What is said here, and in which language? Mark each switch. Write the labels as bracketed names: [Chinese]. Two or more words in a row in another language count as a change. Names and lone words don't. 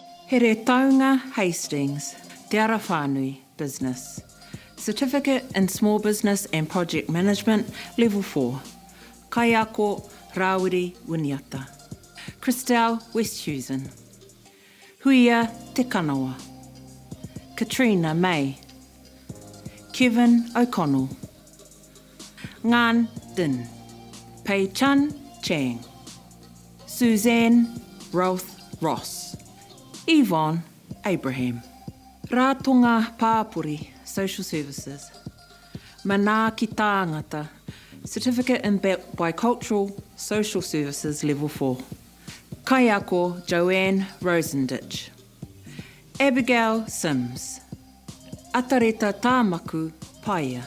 [English] Heretaunga Hastings, Te Ara Whānui Business. Certificate in Small Business and Project Management, Level 4. Kaiako Rawiri Winiata. Christelle Westhuizen. Huia Te Kanawa. Katrina May. Kevin O'Connell. Ngan Din. Pei Chan Chang. Suzanne Roth Ross. Yvonne Abraham. [Māori] Ratonga Pāpuri, [English] Social Services. [Māori] Mana ki tāngata, [English] Certificate in Bicultural Social Services, Level 4. Kaiako Joanne Rosenditch. Abigail Sims. Atareta Tāmaku Paia.